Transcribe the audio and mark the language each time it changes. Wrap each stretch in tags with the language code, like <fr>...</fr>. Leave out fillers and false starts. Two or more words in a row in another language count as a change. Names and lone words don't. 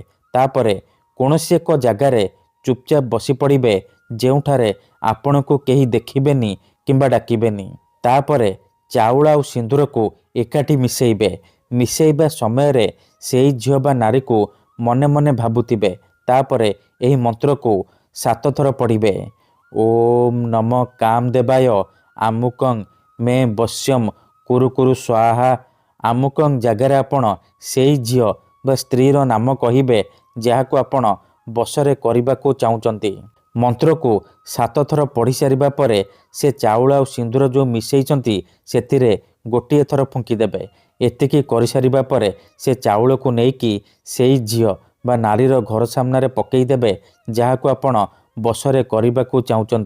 <or>ତାପରେ କୋନୋସି ଏକ ଜାଗାରେ ଚୁପଚାପ ବସି ପଡ଼ିବେ ଯେଉଁଠାରେ ଆପଣଙ୍କୁ କେହି ଦେଖିବେନି କିମ୍ବା ଡାକିବେନି। ତାପରେ ଚାଉଳ ଆଉ ସିନ୍ଦୂର କୁ ଏକାଠି ମିଶେଇବେ। ମିଶେଇବା ସମୟ ରେ ସେହି ଝିଅ ବା ନାରୀ କୁ ମନେ ମନେ ଭାବୁଥିବେ। ତାପରେ ଏହି ମନ୍ତ୍ର କୁ 7 ଥର ପଢ଼ିବେ।</or> <sa>ओम नमः कामदेवाय आमुकं मे वश्यम कुरु कुरु स्वाहा।</sa> <or>ଆମୁକଂ ଜାଗାରେ ଆପଣ ସେହି ଝିଅ ବା ସ୍ତ୍ରୀ ର ନାମ କହିବେ ଯାହାକୁ ଆପଣ ବଶରେ କରିବାକୁ ଚାହୁଁଛନ୍ତି। ମନ୍ତ୍ର କୁ 7 ଥର ପଢ଼ି ସାରିବା ପରେ ସେ ଚାଉଳ ଆ ସିନ୍ଦୂର ଯୋ ମିଶେଇଛନ୍ତି ସେଥିରେ ଗୋଟିଏ ଥର ଫୁଙ୍କି ଦେବେ। ଏତିକି କରି ସାରିବା ପରେ ସେ ଚାଉଳ କୁ ନେଇକି ସେହି ଝିଅ ବା ନାରୀର ଘର ସାମନାରେ ପକେଇ ଦେବେ ଯାହାକୁ ଆପଣ ବଶରେ କରିବାକୁ ଚାହୁଁଛନ୍ତି।</or>